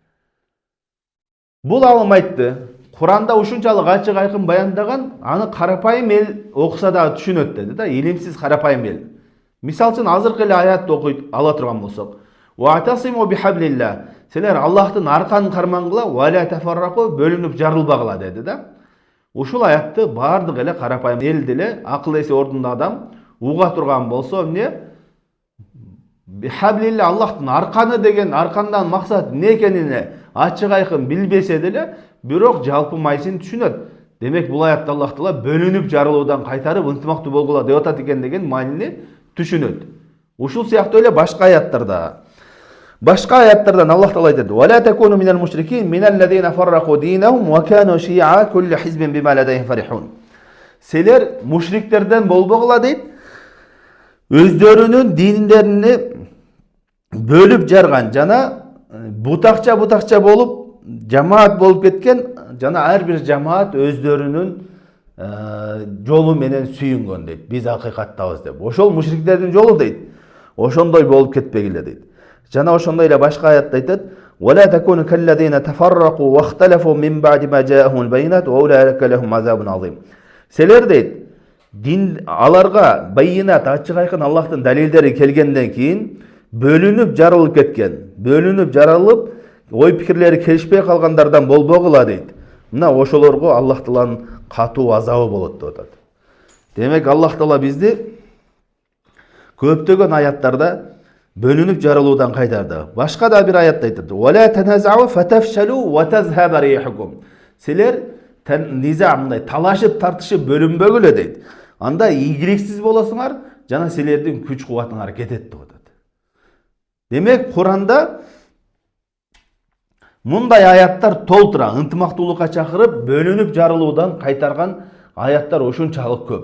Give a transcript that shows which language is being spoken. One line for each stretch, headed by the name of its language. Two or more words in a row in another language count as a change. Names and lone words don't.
Kyrgyz: Бул алым айтты. Куранда ушунчалык ачык айкын баяндаган, аны карапайым эл окуса да түшүнөт деди да, илимсиз карапайым эл. Мисал үчүн азыркы эле аятты окуйт ала турган болсок,
Arabic: "واعتصموا بحبل الله."
Kyrgyz: Силер Аллахтын арканын кармангыла,
Arabic: "ولا تفرقوا."
Kyrgyz: бөлүнүп жарылбагыла деди да. Ушул аятты бардык эле карапайым эл деле, акыл эси ордунда адам уга турган болсо, эмне? Бихаблилlah, Аллахтын арканы деген, аркандан максат эмне экенине ачык айкын билбесе деле, бирок жалпы майсын түшүнөт. Демек бул аятта Аллах Таала бөлүнүп жарылуудан кайтарып ынтымактуу болгула деп атат экен деген маанини түшүнөт. Ушул сыяктуу эле башка аяттарда. Башка аяттардан Аллах Таала айтат:
Arabic: "ولا تكونوا من المشركين من الذين فرقوا دينهم وكانوا شيعا كل حزب بما لديهم فرحون."
Kyrgyz: Силер мушриктерден болбогула дейт. Өздөрүнүн диндерини бөлүп жарган жана бутакча болуп жамаат болуп кеткен, жана ар бир жамаат өздөрүнүн жолу менен сүйүнгөн дейт. Биз акыйкаттабыз деп. Ошол мушриктердин жолу дейт. Ошондой болуп кетпегиле дейт. Жана ошондой эле башка аятта айтат:
Arabic: "ولا تكونوا كالذين تفرقوا واختلفوا من بعد ما جاءهم البينات وأولئك لهم عذاب عظيم."
Kyrgyz: Силер дейт, дин аларга байинат, ачык айкын Аллахтын далилдери келгенден кийин бөлүнүп жарылып кеткен, бөлүнүп жарылып ой пикирлери келишпей калгандардан болбогула дейт. Мына ошолорго Аллах Тааланын катуу азабы болот деп атат. Демек Аллах Таала бизди көптөгөн аяттарда бөлүнүп жарылуудан кайтарды. Башка да бир аятта айтат:
Arabic: "ولا تنازعوا فتفشلوا وتذهب ريحكم."
Kyrgyz: Силер низа, мындай талашып тартышып бөлүнбөгүлө дейт. Анда ийгиликсиз болосуңар, жана силердин күч кубатыңар кетет деп атат. Демек Куранда мындай аяттар толтура, ынтымактуулукка чакырып, бөлүнүп жарылуудан кайтарган аяттар ушунчалык көп.